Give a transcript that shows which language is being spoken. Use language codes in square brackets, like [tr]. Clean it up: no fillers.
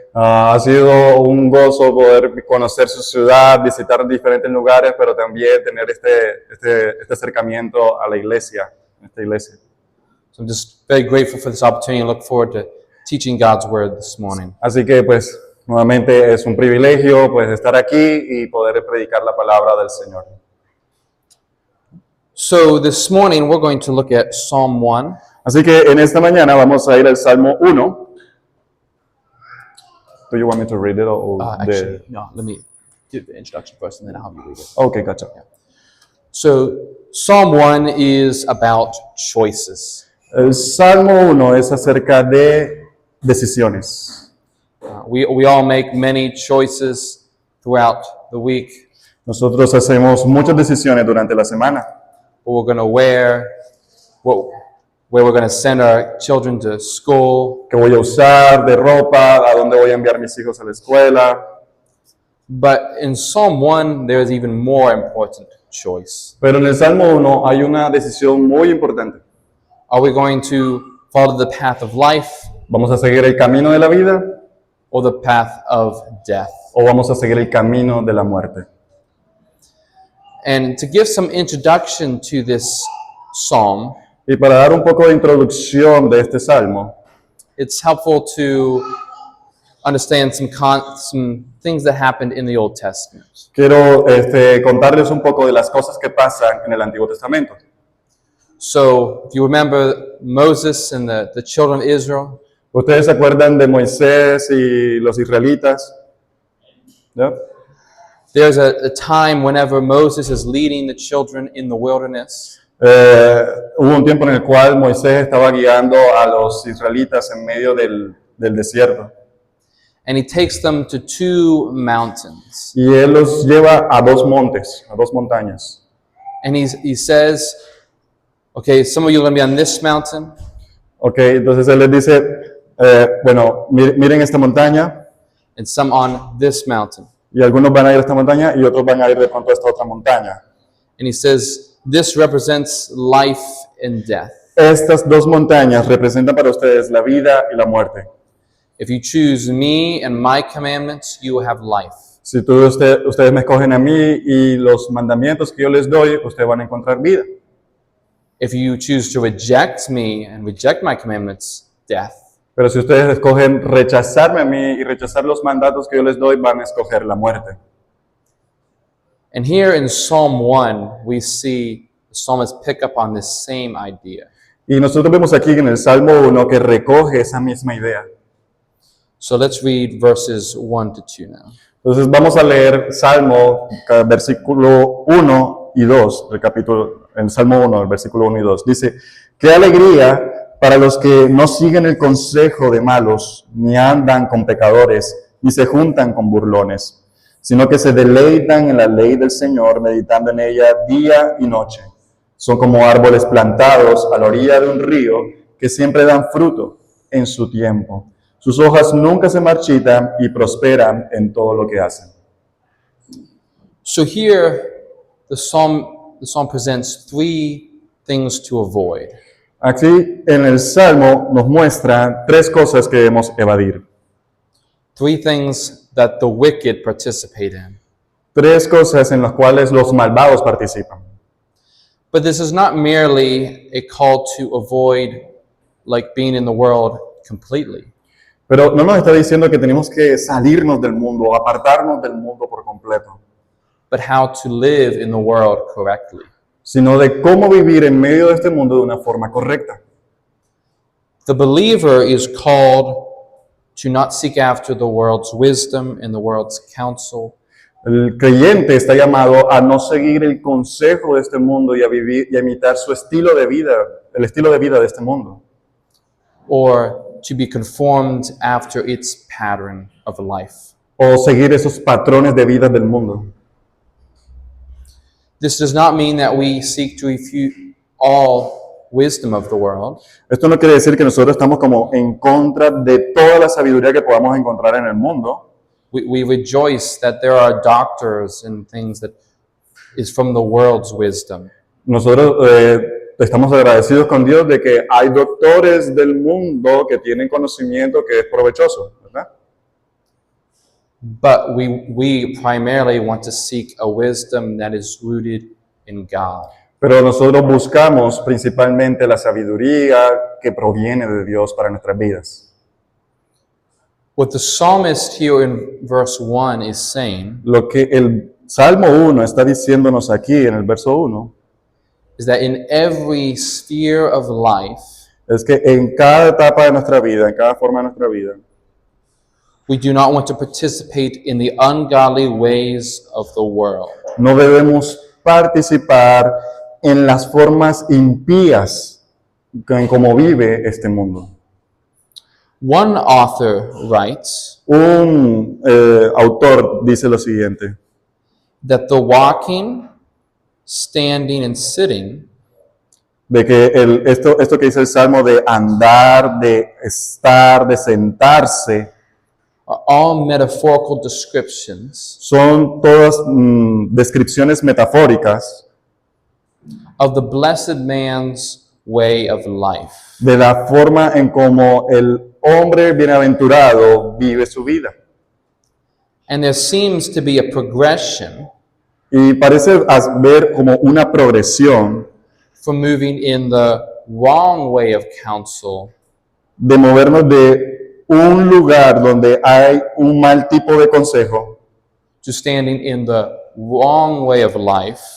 [es] Ha sido un gozo poder conocer su ciudad, visitar diferentes lugares, pero también tener este acercamiento a la iglesia, esta iglesia. [en] So I'm just very grateful for this opportunity and look forward to teaching God's word this morning. [es] Así que pues nuevamente es un privilegio pues estar aquí y poder predicar la palabra del Señor. [en] So this morning we're going to look at Psalm 1. [es] Así que en esta mañana vamos a ir al Salmo 1. [en] Do you want me to read it or Actually, no, let me give the introduction first and then I'll have you read it. Okay, gotcha. So Psalm 1 is about choices. [es] El Salmo 1 es acerca de decisiones. [en] We all make many choices throughout the week. [es] Nosotros hacemos muchas decisiones durante la semana. [en] What we're going to wear, where we're going to send our children to school. [es] ¿Qué voy a usar de ropa? ¿A dónde voy a enviar mis hijos a la escuela? [en] But in Psalm 1, there is even more important choice. [es] Pero en el Salmo 1 hay una decisión muy importante. [en] Are we going to follow the path of life [es] ¿Vamos a seguir el camino de la vida [en] or the path of death? [es] o vamos a seguir el camino de la muerte? [en] And to give some introduction to this psalm, [es] Y para dar un poco de introducción de este salmo, [en] it's helpful to understand some things that happened in the Old Testament. [es] quiero contarles un poco de las cosas que pasan en el Antiguo Testamento. [en] So, if you remember Moses and the children of Israel, [es] ¿Ustedes se acuerdan de Moisés y los israelitas? ¿Ya? [en] there's a time whenever Moses is leading the children in the wilderness. [es] Hubo un tiempo en el cual Moisés estaba guiando a los israelitas en medio del desierto. [en] And he takes them to two mountains. [es] Y él los lleva a dos montes, a dos montañas. [en] And he says, okay, some of you are going to be on this mountain, [es] Ok, entonces él les dice, bueno, miren esta montaña, [en] and some on this mountain. [es] y algunos van a ir a esta montaña y otros van a ir de pronto a esta otra montaña. [en] And he says, this represents life and death. [es] Estas dos montañas representan para ustedes la vida y la muerte. [en] If you choose me and my commandments, you will have life. [es] Si ustedes me escogen a mí y los mandamientos que yo les doy, ustedes van a encontrar vida. [en] If you choose to reject me and reject my commandments, death. [es] Pero si ustedes escogen rechazarme a mí y rechazar los mandatos que yo les doy, van a escoger la muerte. [en] And here in Psalm 1, we see the psalmist pick up on this same idea. [es] Y nosotros vemos aquí en el Salmo 1 que recoge esa misma idea. So let's read verses 1 to 2 now. Entonces vamos a leer Salmo, versículo 1 y 2, el capítulo, en Salmo 1, el versículo 1 y 2. Dice, qué alegría para los que no siguen el consejo de malos, ni andan con pecadores, ni se juntan con burlones, sino que se deleitan en la ley del Señor, meditando en ella día y noche. Son como árboles plantados a la orilla de un río, que siempre dan fruto en su tiempo. Sus hojas nunca se marchitan y prosperan en todo lo que hacen. [en] So here, the psalm presents three things to avoid. [es] Aquí en el Salmo nos muestra tres cosas que debemos evadir. [en] Three things that the wicked participate in. [es] Tres cosas en las cuales los malvados participan. [en] But this is not merely a call to avoid like being in the world completely. [es] Pero no nos está diciendo que tenemos que salirnos del mundo o apartarnos del mundo por completo, [en] But how to live in the world correctly. [es] sino de cómo vivir en medio de este mundo de una forma correcta. [en] The believer is called to not seek after the world's wisdom and the world's counsel, [es] El creyente está llamado a no seguir el consejo de este mundo y a vivir y a imitar su estilo de vida, el estilo de vida de este mundo, [en] or to be conformed after its pattern of life. [es] o seguir esos patrones de vida del mundo. [en] This does not mean that we seek to refute all wisdom of the world. [es] Esto no quiere decir que nosotros estamos como en contra de toda la sabiduría que podamos encontrar en el mundo. [en] We rejoice that there are doctors and things that is from the world's wisdom. [es] Nosotros estamos agradecidos con Dios de que hay doctores del mundo que tienen conocimiento que es provechoso, ¿verdad? [en] But we primarily want to seek a wisdom that is rooted in God. [es] Pero nosotros buscamos principalmente la sabiduría que proviene de Dios para nuestras vidas. [en] What the psalmist here in verse 1 is saying [es] Lo que el Salmo 1 está diciéndonos aquí en el verso 1 [en] is that in every sphere of life, [es] es que en cada etapa de nuestra vida, en cada forma de nuestra vida, [en] we do not want to participate in the ungodly ways of the world. [es] no debemos participar en las formas impías en cómo vive este mundo. [en] One author writes [es] Un autor dice lo siguiente, [en] that the walking, standing, and sitting [es] de que esto que dice el Salmo de andar, de estar, de sentarse, [en] are all metaphorical descriptions [es] son todas descripciones metafóricas [en] of the blessed man's way of life. [es] de la forma en cómo el hombre bienaventurado vive su vida. [en] And there seems to be a progression [es] Y parece ver como una progresión [en] from moving in the wrong way of counsel [es] de movernos de un lugar donde hay un mal tipo de consejo [en] to standing in the wrong way of life